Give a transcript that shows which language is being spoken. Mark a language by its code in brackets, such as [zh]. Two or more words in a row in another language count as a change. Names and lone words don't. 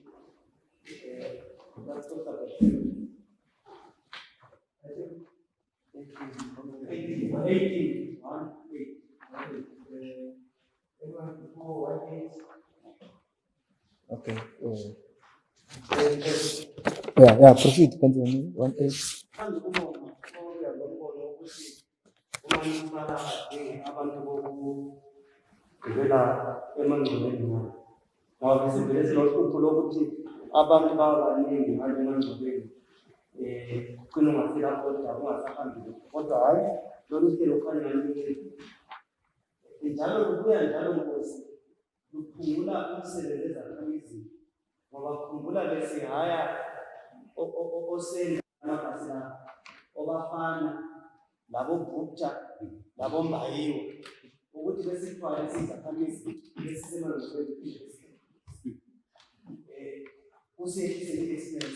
[en] Let's talk about item 18. 1, 8. Anyone before 1, 8? Okay. Yeah, proceed. Continue. 1, 8. [nd] umanisipala abadingi abantu bokugqibela emangcwabeni nabo. Ngoba besivele silohlupho lokuthi abantu babaningi ngale emangcwabeni kugcina ungafika kodwa ungasahambi. Kodwa hayi, lolu hlelo kukhanya ngalunceda. Njalo lubuya njalo Nkosi luphungula umsebenzi ezakhamizini, ngoba khumbula besihaya osenda amabhasi lawo, obafana labo Butha labo Mbayiwa, ukuthi besithwale sizakhamizi esisemangcwabeni kusehlise i-expense.